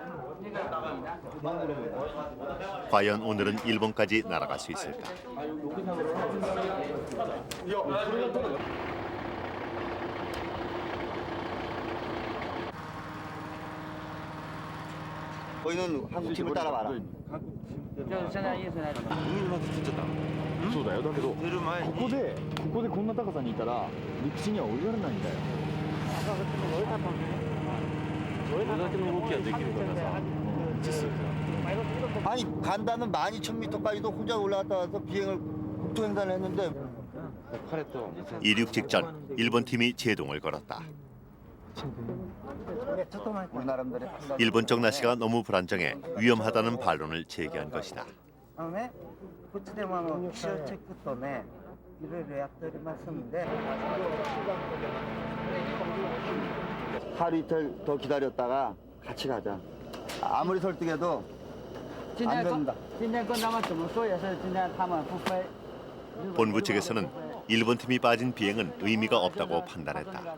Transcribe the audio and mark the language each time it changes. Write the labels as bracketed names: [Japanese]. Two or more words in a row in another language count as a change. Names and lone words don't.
[Korean] 과연 오늘은 일본까지 날아갈 수 있을까? 너희는 한국 팀을 따라와라. [Japanese] そうだよだけどここでこんな高さにいたら陸地には降りられないんだよ。それだけの動きはできるからさ。 [Korean] 아니 간다는 12,000m까지도 혼자 올라갔다 와서 비행을 국토횡단을 했는데 이륙 직전 일본 팀이 제동을 걸었다. 우리 나름대로 일본 쪽 날씨가 너무 불안정해 위험하다는 반론을 제기한 것이다. [Japanese] こっちでも気象チェックとね、いろいろやっておりますんで。 [Korean] 하루 이틀 더 기다렸다가 같이 가자. 아무리 설득해도 안 된다. 본부 측에서는 일본 팀이 빠진 비행은 의미가 없다고 판단했다.